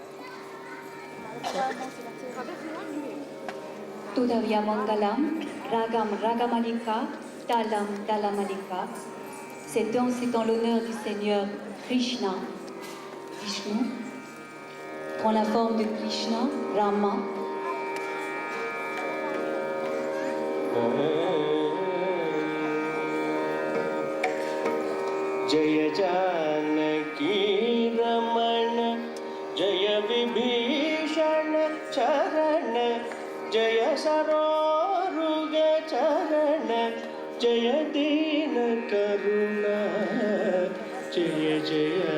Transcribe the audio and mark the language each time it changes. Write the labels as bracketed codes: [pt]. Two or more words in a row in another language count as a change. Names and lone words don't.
[fr] Tudavya Mangalam, Ragam Ragamalika, Talam Talamalika. Cette danse est en l'honneur du Seigneur Krishna. Vishnu prend la forme de Krishna, Rama. [sa] जय जानकी रमण जय विभीषण चरण जय सरोरुग चरण जय दीन करुणा जय जय